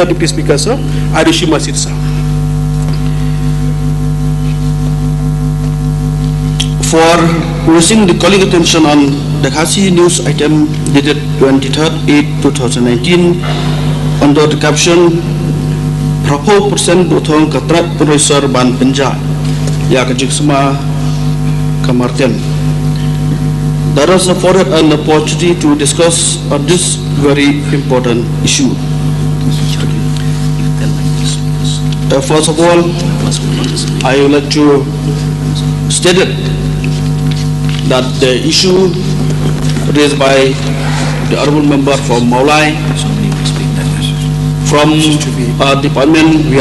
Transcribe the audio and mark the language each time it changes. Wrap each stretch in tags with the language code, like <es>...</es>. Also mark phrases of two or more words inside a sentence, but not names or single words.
<en>Deputy Speaker, sir, I resume my seat, sir. For raising the calling attention on the Khasi news item dated 23/8/2019 under the caption Prapo persen botong katrat penulisar ban penja ya kejiksma Kamartian. That has afforded an opportunity to discuss on this very important issue. First of all, I would like to state that the issue raised by the honorable member from Maulai, from our department, we</en>